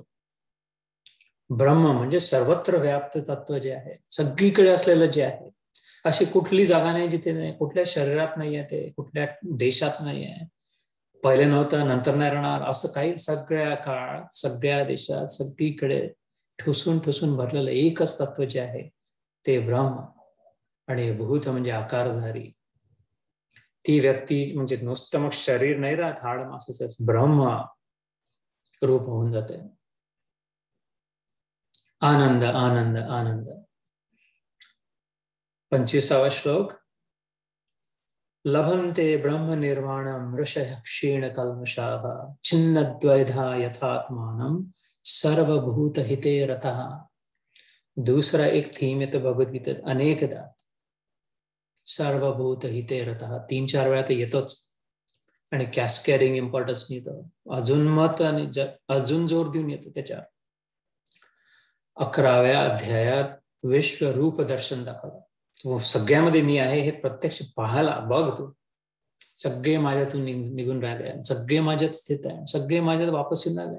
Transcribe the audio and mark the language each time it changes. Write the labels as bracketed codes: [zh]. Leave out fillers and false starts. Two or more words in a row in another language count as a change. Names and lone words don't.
[mr] ब्रह्म म्हणजे सर्वत्र व्याप्त तत्व जे आहे, सगळीकडे असलेलं जे आहे, अशी कुठली जागा नाही जिथे नाही, कुठल्या शरीरात नाही आहे ते, कुठल्या देशात नाही आहे, पहिले नव्हतं नंतर नाही राहणार असं काही, सगळ्या काळात सगळ्या देशात सगळीकडे ठुसून ठुसून भरलेलं एकच तत्व जे आहे ते ब्रह्म. आणि भूत म्हणजे आकारधारी, ती व्यक्ती म्हणजे नुसतं मग शरीर नाही राहत, हाड मांसाच ब्रह्म रूप होऊन जाते. आनंद आनंद आनंद. 25वा श्लोक. [sa] लभन्ते ब्रह्म निर्वाणम ऋषयः क्षीण कल्मषाः छिन्नद्वैधा यथात्मानं सर्वभूत हिते रतः. [mr] दूसरा एक थीम येतो भगवद्गीतेत अनेकदा, [sa] सर्वभूत हिते रतः, [mr] 3-4 वेळा ते येतोच, आणि [en] cascading importance [mr] येतो, अजून मत आणि अजून जोर देऊन येतो त्याच्यावर. 11व्या अध्यायात विश्वरूप दर्शन दाखवलं. तो सगळ्यामध्ये मी आहे हे प्रत्यक्ष पाहायला बघ, तू सगळे माझ्यातून निघून राहिले, सगळे माझ्यात स्थित आहे, सगळे माझ्यात वापस येऊन राहिले.